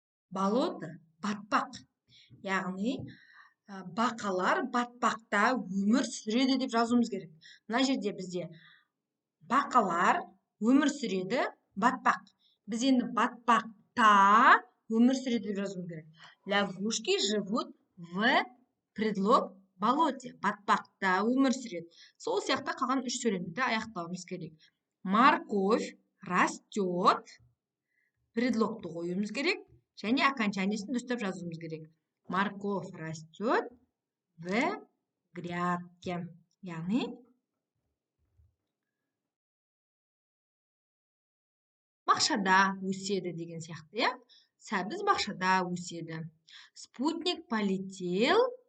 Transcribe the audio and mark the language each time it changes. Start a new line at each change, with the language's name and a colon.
Kazakh: Болото, батпақ. Яғни бақалар батпақта өмір сүреді деп жазуымыз керек. Мына жерде бізде бақалар өмір сүреді, батпақ. Біз енді батпақта өмір сүреді деп жазуымыз керек.
Russian: Лягушки живут в предлог болоте.
Kazakh: Батпақта өмір сүреді. Сол сияқты қалған 3 сөйлемді аяқтауымыз керек.
Russian: Морковь растет.
Kazakh: Предлогты қоюымыз керек. Және окончаниесін дұрыстап жазуымыз керек.
Russian: Морковь растет в грядке.
Kazakh: Яғни бақшада өседі деген сияқты, сәбіз бақшада өседі.
Russian: Спутник полетел.